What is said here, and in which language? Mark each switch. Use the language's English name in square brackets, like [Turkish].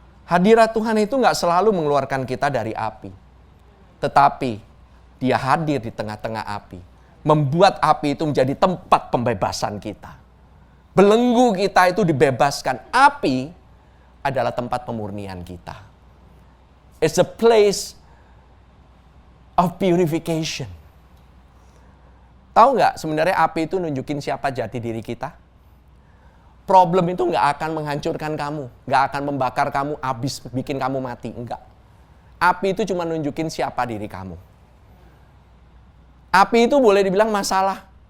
[Indonesian] Hadirat Tuhan itu nggak selalu mengeluarkan kita dari api. Tetapi dia hadir di tengah-tengah api. Membuat api itu menjadi tempat pembebasan kita. Belenggu kita itu dibebaskan. Api adalah tempat pemurnian kita. [English] It's a place of purification. [Indonesian] Tahu nggak sebenarnya api itu nunjukin siapa jati diri kita? Problem itu nggak akan menghancurkan kamu. Nggak akan membakar kamu, habis bikin kamu mati. Enggak. Api itu cuma nunjukin siapa diri kamu. Api itu boleh dibilang masalah.